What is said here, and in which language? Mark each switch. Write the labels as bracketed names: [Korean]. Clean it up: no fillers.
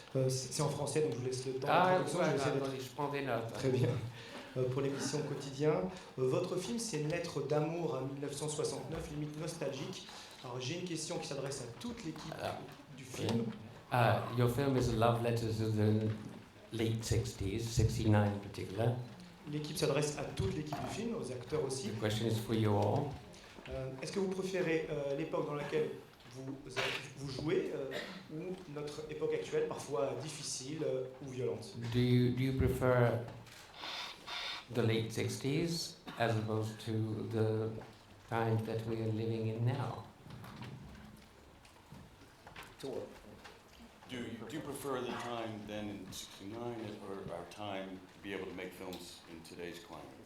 [French] C'est en français, donc je vous laisse le temps. Je prends des notes. Très bien. Pour l'émission Quotidien, votre film, c'est une lettre d'amour à 1969, limite nostalgique. Alors j'ai une question qui s'adresse à toute l'équipe du film. [English] Your film is a love letter to the late 60s, 69 in particular. [French] L'équipe s'adresse à toute l'équipe du film, aux acteurs aussi. [English] The question is for you all. [French] Est-ce que vous préférez l'époque dans laquelle vous jouez ou notre époque actuelle, parfois difficile ou violente? [English] Do you prefer the late 60s as opposed to the time that we are living in now? Do you prefer the time then in '69 or our time to be able to make films in today's climate?